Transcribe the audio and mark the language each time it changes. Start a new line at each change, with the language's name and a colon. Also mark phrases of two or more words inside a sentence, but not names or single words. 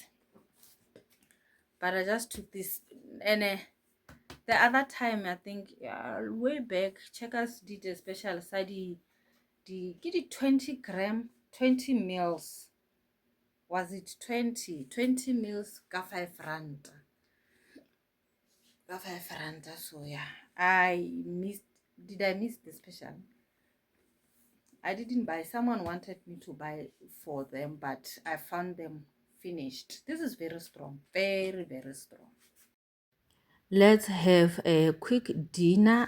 English: But I just took this, and the other time, I think way back, Checkers did a special side. Get it 20 gram, 20 mils. Was it 20 mils ka 5 rand? Ka 5 rand. So yeah, I missed. Did I miss the special? I didn't buy. Someone wanted me to buy for them, but I found them finished. This is very strong, very, very strong. Let's have a quick dinner.